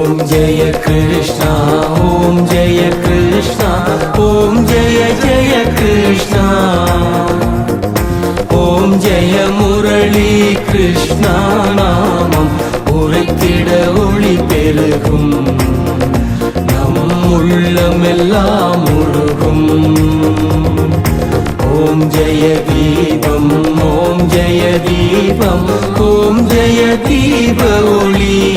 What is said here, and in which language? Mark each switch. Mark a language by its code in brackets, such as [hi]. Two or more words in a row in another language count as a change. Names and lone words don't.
[hi] जय कृष्णा ओम जय कृष्णा ओम जय जय कृष्णा ओम जय मुरली कृष्णा नामம் [ta] உரைத்திட ஒளி பெருகும் நம் உள்ளமெல்லாம் முழுகும் ஓம் ஜெய தீபம் ஓம் ஜெய தீபம் ஓம் ஜெய தீப ஒளி